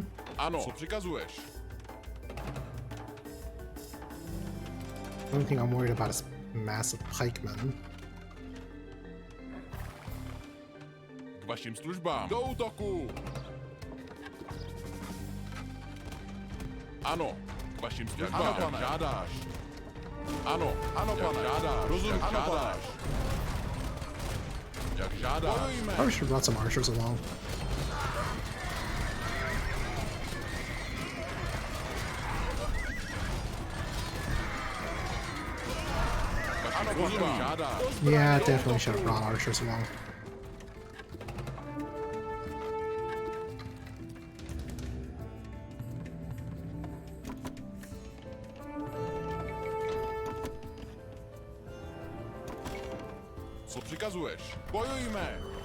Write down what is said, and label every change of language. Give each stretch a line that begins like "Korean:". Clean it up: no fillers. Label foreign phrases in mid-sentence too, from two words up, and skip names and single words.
Czech: Ano, co přikazuješ?
English: The only thing I'm worried about is massive pikemen.
Czech: K vašim službám. Do útoku! Ano, k vašim službám. Ano, pane. Žádáš. Ano, ano, pane. Žádáš. Rozumím, ano, žádáš. Jak žádáš. Bojujme.
English: Probably should run some archers along. Yeah, definitely should have brought archers along.
Czech: Co přikazuješ? Bojujme!